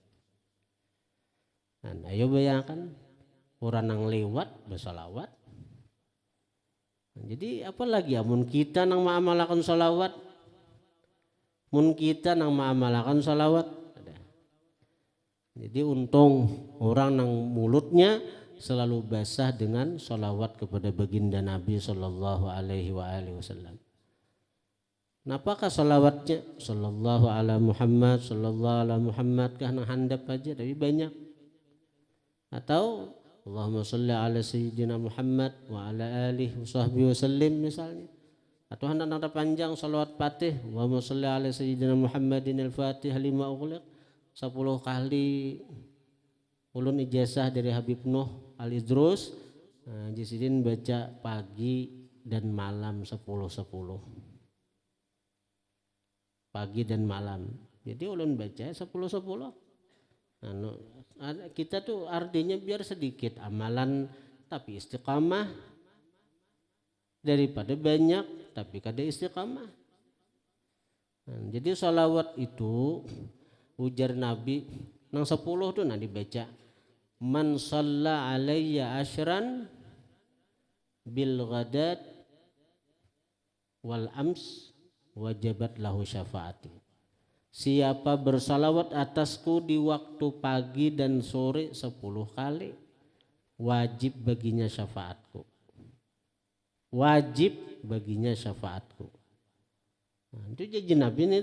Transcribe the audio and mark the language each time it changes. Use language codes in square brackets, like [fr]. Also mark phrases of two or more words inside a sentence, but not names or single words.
[id] Nah, ayo bayangkan orang yang lewat bersalawat. [bjn] Nah, jadi apalagi amun kita nang maamalakan salawat, Jadi untung orang nang mulutnya selalu basah dengan sholawat kepada baginda Nabi [ar] صلى الله عليه وسلم. [bjn] Napakah sholawatnya? [ar] صلى الله على محمد, صلى الله على محمد [bjn] kah nang handap aja, tapi banyak. [ar] Atau اللهم صل على سيدنا محمد وعلى آله وصحبه وسلم misalnya. [bjn] Atau hendak nada panjang sholawat fatih, [ar] اللهم صل على سيدنا محمد الفاتح لما أغلق 10 kali. [bjn] Ulun ijazah dari Habib Nuh Al-Idrus, Jisidin baca pagi dan malam 10. [id] Pagi dan malam. [bjn] Jadi ulun baca 10. Nah, kita tuh artinya biar sedikit amalan tapi istiqamah daripada banyak tapi kada istiqamah. Nah, jadi sholawat itu ujar Nabi nang 10 tuh dibaca. [ar] من صلى علي عشرا بالغداة والأمس وجبت له شفاعتي. [id] Siapa bersalawat atasku di waktu pagi dan sore 10 kali, wajib baginya syafaatku. Wajib baginya syafaatku. Nah, itu janji Nabi nih.